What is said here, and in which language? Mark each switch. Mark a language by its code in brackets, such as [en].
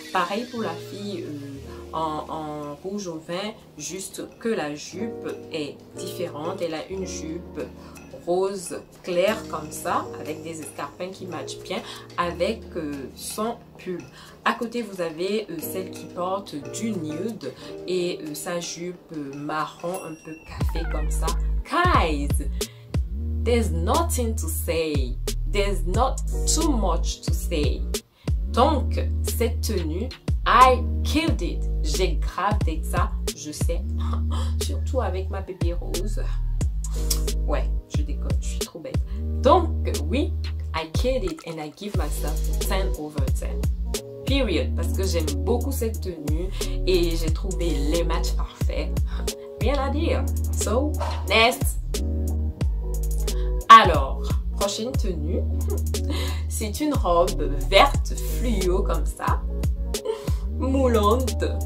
[fr] Pareil pour la fille en rouge au vin, juste que la jupe est différente. Elle a une jupe rose clair comme ça, avec des escarpins qui matchent bien avec son pull. À côté, vous avez celle qui porte du nude et sa jupe marron un peu café comme ça. [en] Guys, there's nothing to say. There's not too much to say. [fr] Donc, cette tenue, [en] I killed it. [fr] J'ai grave d'être ça, je sais. Surtout avec ma bébé rose. Ouais, je déconne, je suis trop bête. Donc, oui, [en] I killed it and I give myself 10 over 10. Period. [fr] Parce que j'aime beaucoup cette tenue et j'ai trouvé les matchs parfaits. Rien à dire. [en] So, next. [fr] Alors, prochaine tenue. C'est une robe verte fluo comme ça. Moulante.